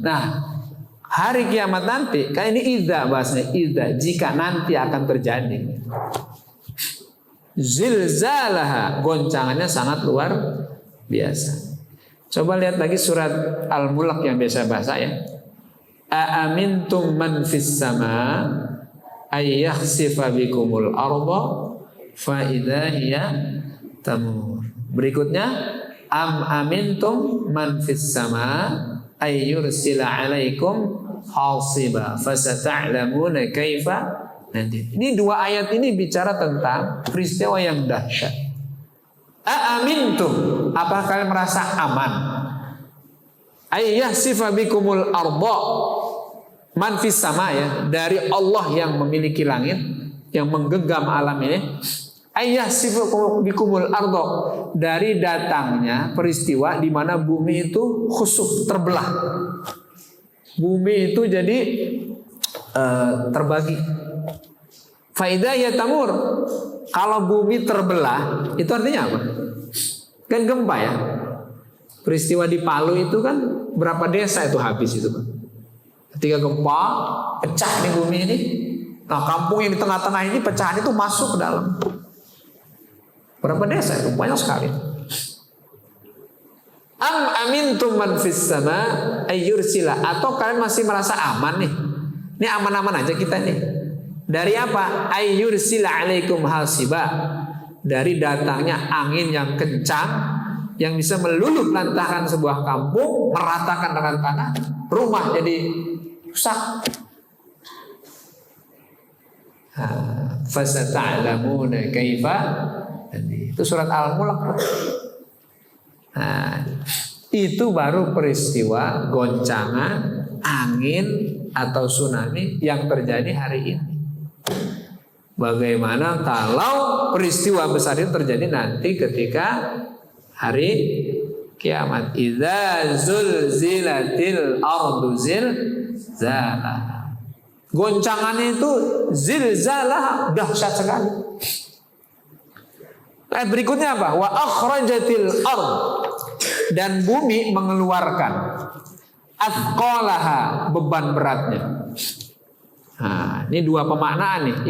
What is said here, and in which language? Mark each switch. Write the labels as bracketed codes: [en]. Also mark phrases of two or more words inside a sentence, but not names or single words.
[id] Nah, hari kiamat nanti, kayak ini idza bahasanya, idza, jika nanti akan terjadi. Zilzalaha, goncangannya sangat luar biasa. Coba lihat lagi surat Al-Mulk yang biasa bahasa ya. [ar] أأمنتم من في السماء أن يخسف بكم الأرض فإذا هي تمور. Berikutnya أم أمنتم من في السماء أن يرسل عليكم حاصبا فستعلمون كيف. [id] Nanti. Ini dua ayat ini bicara tentang peristiwa yang dahsyat. Aamintum, apakah kalian merasa aman? [ar] أن يخسف بكم الأرض من في السماء [id] ya, dari Allah yang memiliki langit, yang menggenggam alam ini. [ar] أن يخسف بكم الأرض, [id] dari datangnya peristiwa di mana bumi itu khusuf, terbelah. Bumi itu jadi terbagi. [ar] فإذا هي تمور. [id] Kalau bumi terbelah, itu artinya apa? Kan gempa ya. Peristiwa di Palu itu kan berapa desa itu habis itu kan. Ketika gempa, pecah nih bumi ini. Nah, kampung yang di tengah-tengah ini pecahan itu masuk ke dalam. Berapa desa itu? Banyak sekali. [ar] أم أمنتم من في السماء أن يرسل, [id] atau kalian masih merasa aman nih? Ini aman-aman aja kita nih. Dari apa? [ar] أن يرسل عليكم حاصبا, [id] dari datangnya angin yang kencang yang bisa meluluh lantahkan sebuah kampung, meratakan dengan tanah, rumah jadi rusak. [ar] فستعلمون كيف. [id] Itu surat Al-Mulk. Nah, itu baru peristiwa goncangan angin atau tsunami yang terjadi hari ini. Bagaimana kalau peristiwa besar itu terjadi nanti ketika hari kiamat? [ar] إذا زلزلت الأرض زلزالها. [id] Goncangannya itu zilzalah, dahsyat sekali. Ayat berikutnya apa? [ar] وأخرجت الأرض, [id] dan bumi mengeluarkan athqalaha, beban beratnya. Nah, ini dua pemaknaan nih.